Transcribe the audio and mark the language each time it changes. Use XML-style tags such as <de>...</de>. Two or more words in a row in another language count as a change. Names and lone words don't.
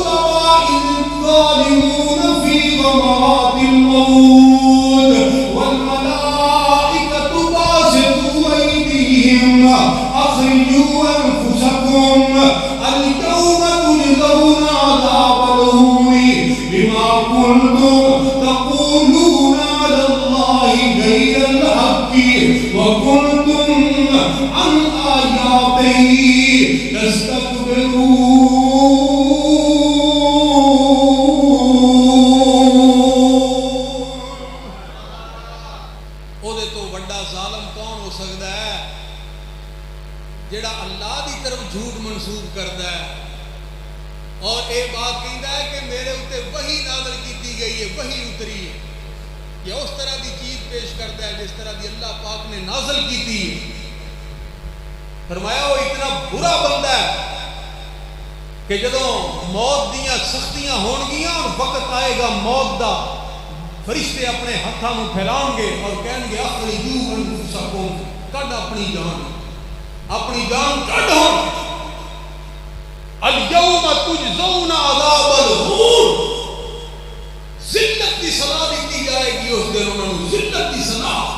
<ar>تَرَىٰ إِذِ الظَّالِمُونَ فِي غَمَرَاتِ الْمَوْتِ وَالْمَلَائِكَةُ بَاسِطُو أَيْدِيهِمْ أَخْرِجُوا أَنفُسَكُمْ الْيَوْمَ تُجْزَوْنَ عَذَابَ الْهُونِ بِمَا كُنتُمْ تَقُولُونَ عَلَى اللَّهِ غَيْرَ الْحَقِّ وَكُنتُمْ عَنْ آيَاتِهِ تَسْتَكْبِرُونَ.</ar> <pa>او دے تو بڑا ظالم کون ہو سکتا ہے جڑا اللہ دی طرف جھوٹ منسوب کرتا ہے اور اے بات کہتا ہے کہ میرے اوتے وحی نازل کیتی گئی ہے، وحی اتری ہے، یا اس طرح دی چیز پیش کرتا ہے جس طرح دی اللہ پاک نے نازل کیتی ہے. فرمایا وہ اتنا برا بندہ ہے کہ جدوں موت دیاں سختیاں ہون گیاں اور وقت آئے گا موت دا، فرشتے اپنے ہتھاں نوں پھیلان گے اور کہیں گے</pa> <ar>اخرجوا انفسکم،</ar> <pa>کڈ اپنی جان کڈ.</pa> <ur>ہون</ur> <ar>الیوم تجزون عذاب الہون،</ar> <ur>ذلت کی سزا دیتی جائے گی اس دن انہوں نے، ذلت کی سزا.</ur>